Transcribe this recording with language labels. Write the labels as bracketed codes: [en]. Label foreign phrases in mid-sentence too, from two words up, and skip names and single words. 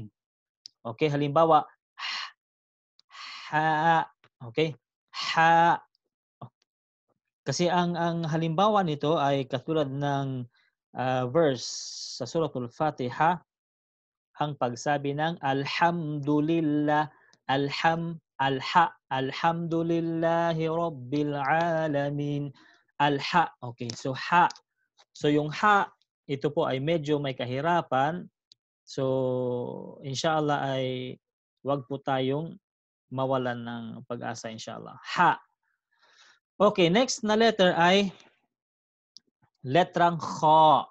[tl] Okay, halimbawa, ha, okay, ha. Kasi ang halimbawa nito ay katulad ng verse sa Suratul Fatiha, ang pagsabi ng [ar] الحمد لله، الحمد لله رب العالمين. Alha. [tl] Okay, so ha. So yung ha, ito po ay medyo may kahirapan. So inshallah ay wag po tayong mawalan ng pag-asa, inshallah. Ha. Okay, next na letter ay letrang kha.